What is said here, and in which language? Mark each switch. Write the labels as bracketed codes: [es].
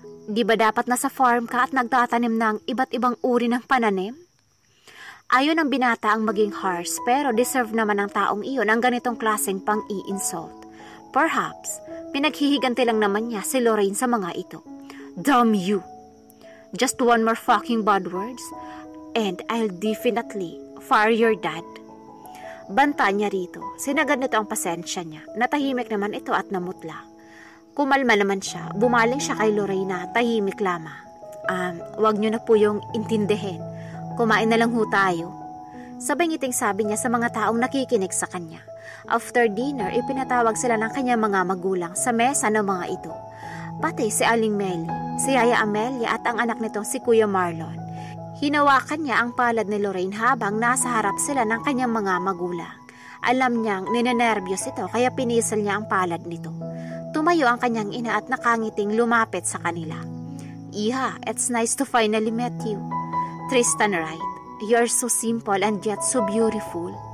[tl] Di ba dapat nasa farm ka at nagtatanim ng iba't ibang uri ng pananim? Ayon ng binata ang maging harsh, pero deserve naman ng taong iyon ang ganitong klaseng pang-i-insult. Perhaps, pinaghihiganti lang naman niya si Lorraine sa mga ito. [en] Damn you! Just one more fucking bad words, and I'll definitely fire your dad. [tl] Banta niya rito. Sinagad nito ang pasensya niya. Natahimik naman ito at namutla. Kumalma naman siya. Bumaling siya kay Lorraine na tahimik lamang. Wag niyo na po yung intindihin. Kumain na lang ho tayo. Sabay ngiting sabi niya sa mga taong nakikinig sa kanya. [en] After dinner, [tl] ipinatawag sila ng kanyang mga magulang sa mesa ng mga ito. Pati si Aling Melly, si Yaya Amelia at ang anak nitong si Kuya Marlon. Hinawakan niya ang palad ni Lorraine habang nasa harap sila ng kanyang mga magulang. Alam niyang ninenervyos ito kaya pinisal niya ang palad nito. Tumayo ang kanyang ina at nakangiting lumapit sa kanila. [en] Iha, it's nice to finally meet you. Tristan Wright, you're so simple and yet so beautiful.